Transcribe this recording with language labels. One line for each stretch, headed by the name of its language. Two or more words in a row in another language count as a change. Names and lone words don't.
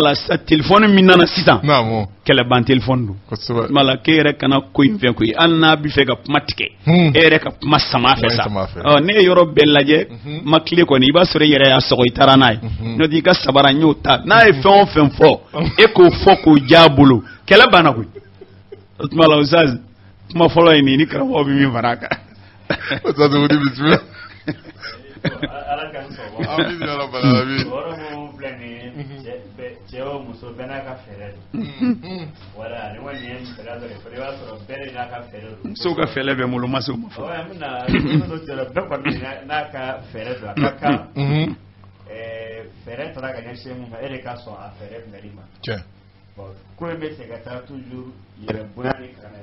Bambara: la telefɔni min nana sisan kɛlɛban telefɔni don o tuma la k'e yɛrɛ kana ko in fɛn koyi hali n'a bɛ fɛ ka kuma tigɛ e yɛrɛ ka kuma sama fɛ sa ne ye yɔrɔ bɛɛ lajɛ ma tile kɔni i b'a sɔrɔ i yɛrɛ y'a sɔgɔ i taara n'a ye n'o tɛ i ka sabara n y'o ta n'a ye fɛn o fɛn fɔ e k'o fɔ k'o diya a bolo kɛlɛ banna koyi o tuma la Ustaz kuma fɔlɔ ye nin ni karamɔgɔ bɛ min fara a kan Ustaz Hudu bisimila ala kan sɔgɔ
Arabic: آمين يا رب العالمين
Bambara: wɔrɔ mun filɛ nin ye cɛ o muso bɛɛ n'a ka fɛɛrɛ don wala ni kɔni ye fɛɛrɛ dɔ de fɔ i b'a sɔrɔ bɛɛ de n'a ka fɛɛrɛ don musow ka fɛɛrɛ bɛ n bolo ma se o ma fɔlɔ an bɛna dɔ cɛ bɛɛ kɔni n'a ka fɛɛrɛ don a ka kan fɛɛrɛ taara ka ɲɛsin mun ma e de ka sɔn a fɛɛrɛ minɛli ma ko in bɛ se ka taa toujours yɛrɛ bonya ni kana